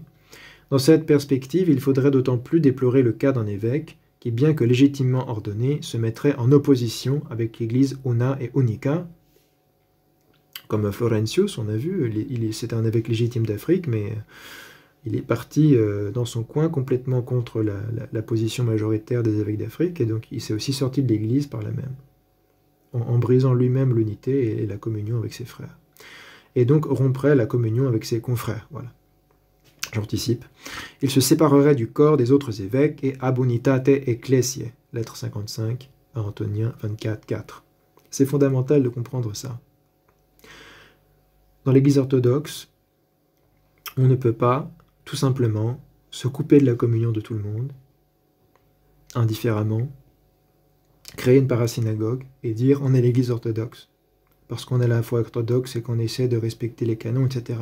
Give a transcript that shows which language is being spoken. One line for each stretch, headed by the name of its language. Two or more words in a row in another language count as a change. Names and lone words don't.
French: Dans cette perspective, il faudrait d'autant plus déplorer le cas d'un évêque qui, bien que légitimement ordonné, se mettrait en opposition avec l'Église
Latin: una et unica,
French: comme Florentius, on a vu, c'est un évêque légitime d'Afrique, mais il est parti dans son coin complètement contre la position majoritaire des évêques d'Afrique, et donc il s'est aussi sorti de l'Église par là même, en brisant lui-même l'unité et la communion avec ses frères. Et donc romprait la communion avec ses confrères, voilà. J'anticipe. Il se séparerait du corps des autres évêques et
Latin: ab unitate ecclesiae,
French: lettre 55 à Antonien 24, 4. C'est fondamental de comprendre ça. Dans l'Église orthodoxe, on ne peut pas, tout simplement, se couper de la communion de tout le monde, indifféremment, créer une parasynagogue et dire on est l'Église orthodoxe, parce qu'on est à la foi orthodoxe et qu'on essaie de respecter les canons, etc.